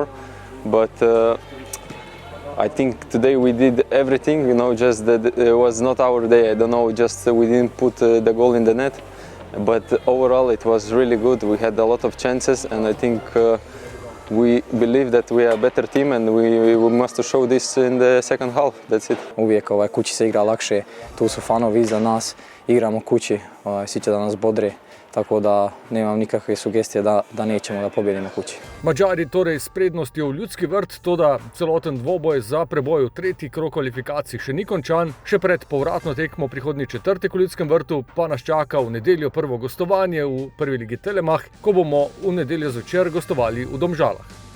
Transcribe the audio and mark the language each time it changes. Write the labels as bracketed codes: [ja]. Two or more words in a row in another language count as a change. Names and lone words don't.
[en] But I think today we did everything, you know, just that it was not our day. I don't know, just we didn't put the goal in the net. But overall it was really good. We had a lot of chances, and I think we believe that we are a better team, and we must show this in the second half. That's it. [bs] Uvijek kući se igra lakše, tu su fanovi iza nas, igramo kući, sicer da nas bodri. Tako da nemam nikakve sugestije da nećemo da pobjedimo kući. [sl] Mađari torej s prednostjo v Ljudski vrt, toda celoten dvoboj za preboj v tretji krog kvalifikacij še ni končan. Še pred povratno tekmo prihodnji četrtek v Ljudskem vrtu pa nas čaka v nedeljo prvo gostovanje v prvi ligi Telemach, ko bomo v nedeljo zvečer gostovali v Domžalah.